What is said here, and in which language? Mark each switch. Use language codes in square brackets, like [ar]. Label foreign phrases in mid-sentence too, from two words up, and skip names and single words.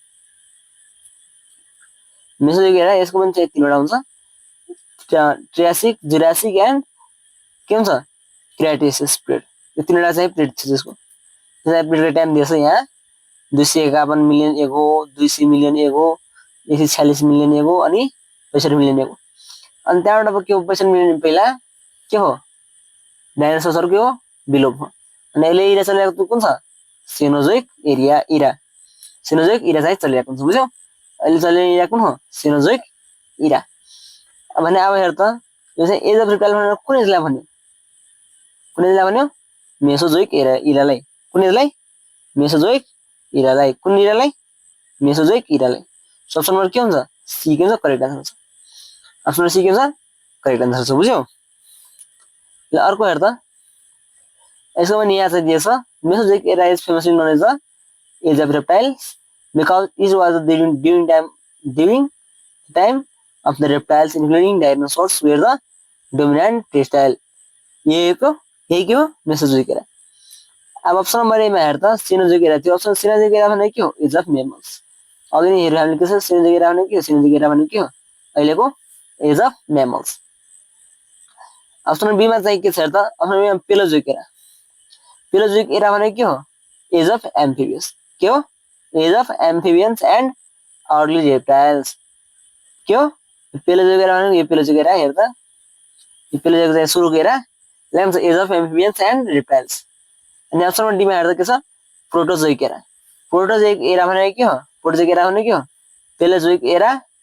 [en] Mesozoic era [ne] यसको पनि चाहिँ तीनवटा हुन्छ [en] Triassic Jurassic and [ne] के हुन्छ [en] Cretaceous period [ne] यो तीनवटा चाहिँ पिरियड छ त्यसको त्यसलाई पिरियडको टाइम दिएछ यहाँ 251 मिलियन एक हो 200 मिलियन एक हो 146 मिलियन एक हो अनि 65 मिलियन एक हो अनि त्यहाँबाट के हो 65 मिलियन पहिला के हो डाइनोसोरहरु के हो विलोप हो अनि अहिले इरा चलिरहेको कुन छ [en] Cenozoic era Cenozoic era [ne] चाहिँ चलिरहेको हुन्छ बुझ्यौ अहिले चलिरहेको कुन हो [en] Cenozoic era [ne] भने अब हेर त यो चाहिँ [en] age of reptile [ne] भनेर कुन एजलाई भन्यो मेसोजोइक इरालाई कुन एजलाई मेसोजोइक इरालाई कुन इरालाई मेसोजोइक इरालाई [en] option number [ne] के हुन्छ सी के हुन्छ [en] correct answer [ne] छ [en] option number [ne] सी के हुन्छ [en] correct answer [ne] छ बुझ्यौ ल अर्को हेर त यसको पनि यहाँ चाहिँ दिएछ [en] Mesozoic era is famously known as the age of reptiles because it was during time of the reptiles including dinosaurs were the dominant terrestrial [ne] यही के हो [en] Mesozoic era [ne] अब [en] option number A [ne] मा हेर त [en] Cenozoic era [ne] थियो [en] option Cenozoic era [ne] भने के हो [en] age of mammals [ne] अघि नै हेर्यो हामीले के छ [en] Cenozoic era [ne] भने के हो [en] Cenozoic era [ne] भने के हो अहिलेको [en] age of mammals option number B [ne] मा चाहिँ के छ हेर त [en] option B [ne] मा [en] Paleozoic era [ne] भने के हो [en] age of amphibians [ne] के हो [en] age of amphibians and early reptiles [ne] के हो [en] Paleozoic era [ne] भने यो [en] Paleozoic era [ne] हेर त यो पेलोजोइक चाहिँ सुरुको एरा लेम्स [en] age of amphibians and reptiles [ne] अनि [en] option number D [ne] मा हेर त के छ [en] Proterozoic era [ne] भने के हो [en] Proterozoic era [ne] भने के हो [en] Paleozoic era